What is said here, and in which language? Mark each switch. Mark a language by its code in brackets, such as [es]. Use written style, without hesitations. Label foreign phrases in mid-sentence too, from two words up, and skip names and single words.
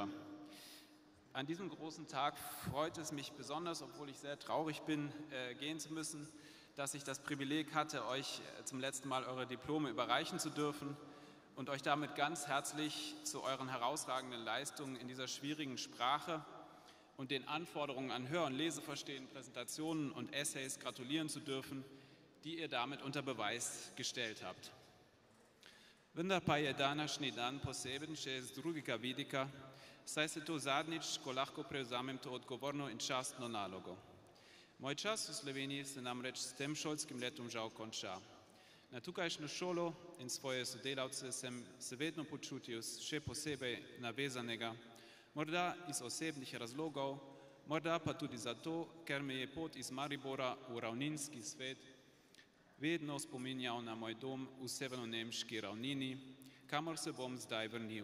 [de] An diesem großen Tag freut es mich besonders, obwohl ich sehr traurig bin, gehen zu müssen, dass ich das Privileg hatte, euch zum letzten Mal eure Diplome überreichen zu dürfen und euch damit ganz herzlich zu euren herausragenden Leistungen in dieser schwierigen Sprache und den Anforderungen an Hör- und Leseverstehen, Präsentationen und Essays gratulieren zu dürfen, die ihr damit unter Beweis gestellt habt. [sl] Vendar pa je današnji dan poseben še z drugega vidika, saj se to zadnjič, ko lahko prevzamem to odgovorno in častno nalogo. Moj čas v Sloveniji se namreč s tem šolskim letom žal konča. Na tukajšnjo šolo in svoje sodelavce sem se vedno počutil še posebej navezanega, morda iz osebnih razlogov, morda pa tudi zato, ker me je pot iz Maribora v ravninski svet vedno spominjal na moj dom v severno-nemški ravnini, kamor se bom zdaj vrnil.